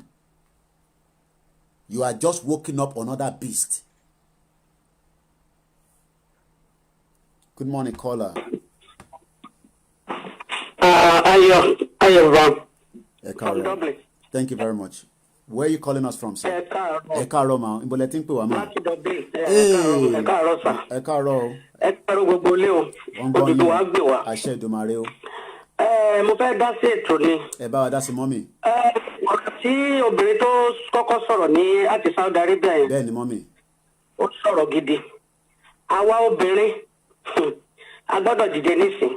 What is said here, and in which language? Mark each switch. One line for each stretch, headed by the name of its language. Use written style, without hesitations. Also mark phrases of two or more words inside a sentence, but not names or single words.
English: You are just waking up another beast. Good morning, caller. Thank you very much. Where are you calling us from, sir?
Yoruba: Ekaro ma. Imboletin pe wa ma. Ekaro. Gbogbo le o. Oduduwa gbe wa. Àṣẹ Èdùmàrè o. Mo fẹ́ dá sí ètò ni. Ẹ bá wa dá sí mọ́mì. Tí obìnrin tó kọ́kọ́ sọ̀rọ̀ ní àti Saudi Arabia yẹn. Bẹ́ẹ̀ ni mọ́mì. Ó sọ̀rọ̀ gidi. Àwa obìnrin a gbọ́dọ̀ dìde nísìn.